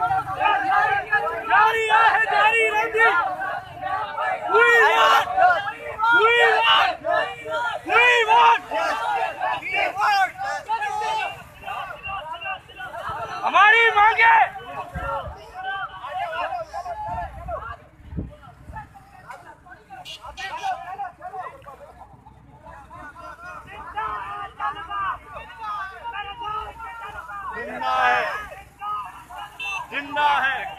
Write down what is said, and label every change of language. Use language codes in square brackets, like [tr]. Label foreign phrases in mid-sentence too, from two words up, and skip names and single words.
[hi] जारी आहे जारी रहती। [en] We want, we want, we want, [hi] हमारी मांगे। जिंदा है, जिंदा है।